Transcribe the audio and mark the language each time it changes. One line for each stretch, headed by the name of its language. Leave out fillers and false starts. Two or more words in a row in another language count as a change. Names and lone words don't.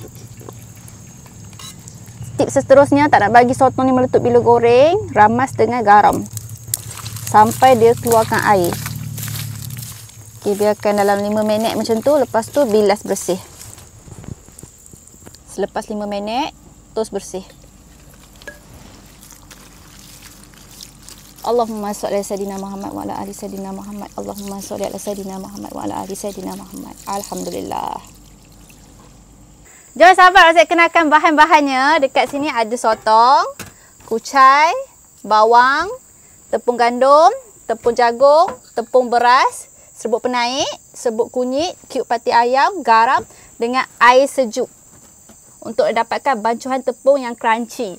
Malay: Tips seterusnya, tak nak bagi sotong ni meletup bila goreng, ramas dengan garam sampai dia keluarkan air. Okay, biarkan dalam 5 minit macam tu. Lepas tu bilas bersih. Selepas 5 minit, terus bersih.
Arabic: اللهم صل على سيدنا محمد وعلى آل سيدنا محمد. اللهم صل على سيدنا محمد وعلى آل سيدنا محمد. Alhamdulillah.
Malay: Jom sahabat, Rozet kenalkan bahan-bahannya. Dekat sini ada sotong, kucai, bawang, tepung gandum, tepung jagung, tepung beras, serbuk penaik, serbuk kunyit, cube pati ayam, garam dengan air sejuk untuk dapatkan bancuhan tepung yang crunchy.